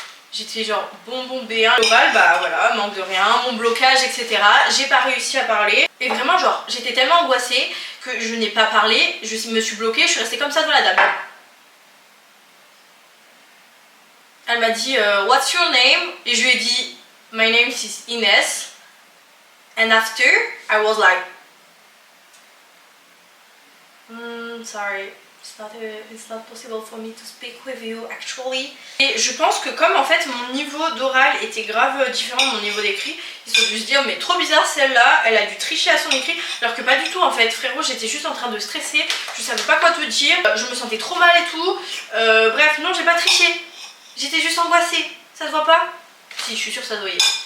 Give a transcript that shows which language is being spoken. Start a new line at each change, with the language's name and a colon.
French: J'étais genre bonbon B1, l'oral, bah voilà, manque de rien, mon blocage, etc. J'ai pas réussi à parler. Et vraiment genre, j'étais tellement angoissée que je n'ai pas parlé, je me suis bloquée, je suis restée comme ça devant la dame. Elle m'a dit
English: What's your name?
French: Et je lui ai dit
English: My name is Ines. And after, I was like sorry, it's not possible for me to speak with you actually.
French: Et je pense que comme en fait mon niveau d'oral était grave différent de mon niveau d'écrit, ils se sont dû se dire mais trop bizarre celle-là, elle a dû tricher à son écrit, alors que pas du tout en fait. Frérot, j'étais juste en train de stresser, je savais pas quoi te dire, je me sentais trop mal et tout. Bref, non, j'ai pas triché, j'étais juste angoissée. Ça se voit pas? Si, je suis sûre que ça se voyait.